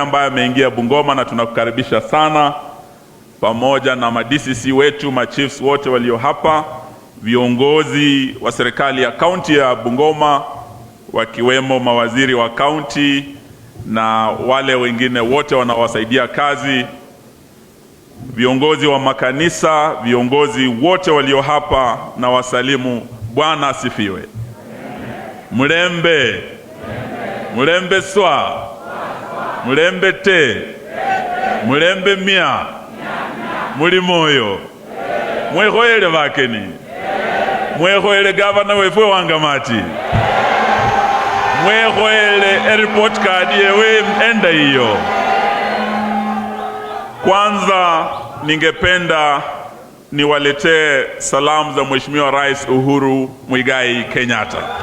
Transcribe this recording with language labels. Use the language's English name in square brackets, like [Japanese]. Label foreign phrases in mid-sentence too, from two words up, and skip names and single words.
[Swahili] ambaye ameingia Bungoma na tunakukaribisha sana, pamoja na ma-DCC wetu, ma-chiefs wote walio hapa, viongozi wa serikali ya county ya Bungoma, wakiwemo mawaziri wa county na wale wengine wote wanawasaidia kazi, viongozi wa makanisa, viongozi wote walio hapa, na wasalimu. Bwana asifiwe. [Luyia] Mulembe, mulembe swa, mulembe te, mulembe mia, muli moyo, mwehoele bakeni, mwehoele gavana wefwe Wangamati, mwehoele [English] airport card [Luyia] yewe enda hiyo. [Swahili] Kwanza ningependa niwaletee salamu za Mheshimiwa Rais Uhuru Muigai Kenyatta.